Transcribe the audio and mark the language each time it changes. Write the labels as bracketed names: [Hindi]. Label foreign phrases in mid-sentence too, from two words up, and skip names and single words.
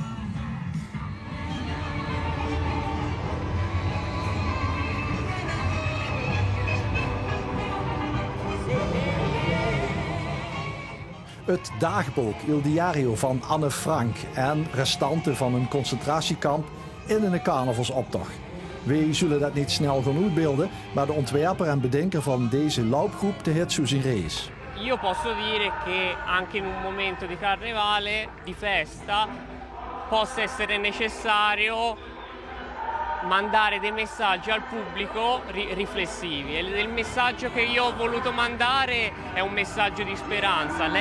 [Dutch] Het dagboek Il Diario van Anne Frank en restanten van een concentratiekamp in een carnavalsoptocht. We zullen dat niet snel gaan uitbeelden, maar de ontwerper en bedenker van deze loopgroep heet Suzy Rees. [Italian] Io posso dire che anche in un momento di carnevale, di festa, possa essere necessario mandare dei messaggi al pubblico riflessivi. E il messaggio che io ho voluto mandare è un messaggio di speranza.